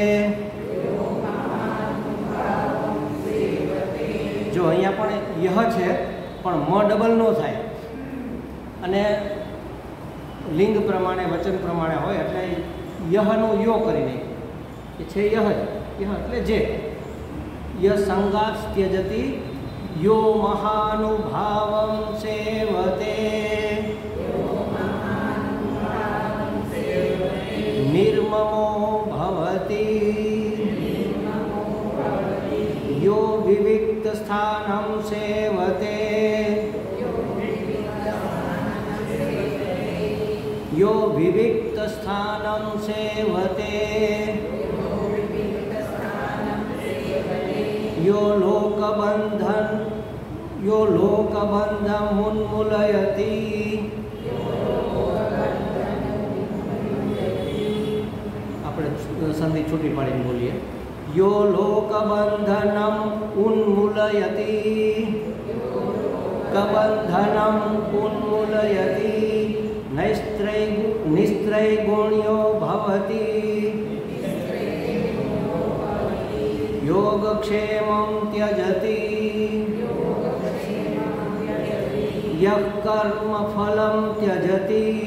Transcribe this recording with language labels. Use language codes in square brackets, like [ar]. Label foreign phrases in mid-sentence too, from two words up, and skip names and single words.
[gu] જો અહીંયા પણ યહ છે પણ મ ડબલ ન થાય અને લિંગ પ્રમાણે વચન પ્રમાણે હોય એટલે યહનું યો કરી નહીં. એ છે યહ જ, યહ એટલે જે. [sa] યસંગાસ્ત્યજતી यो महानुभावं सेवते निर्ममो भवति यो विविक्तस्थानं सेवते यो विविक्तस्थानं सेवते यो लोकबन्धमुन्मूलयति [gu] આપણે સંધિ છૂટી પાડીને બોલીએ [sa] यो लोकबन्धनम् उन्मूलयति निस्त्रैगुण्यो भवति योगक्षेमं त्यजति यः कर्मफलं त्यजति